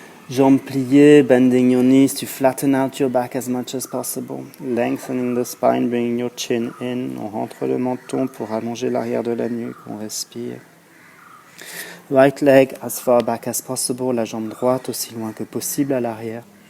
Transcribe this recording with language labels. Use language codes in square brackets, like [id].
[fr] Jambes pliées, [en] bending your knees to flatten out your back as much as possible. Lengthening the spine, bringing your chin in. [fr] On rentre le menton pour allonger l'arrière de la nuque. On respire. [en] Right leg as far back as possible. [fr] La jambe droite aussi loin que possible à l'arrière.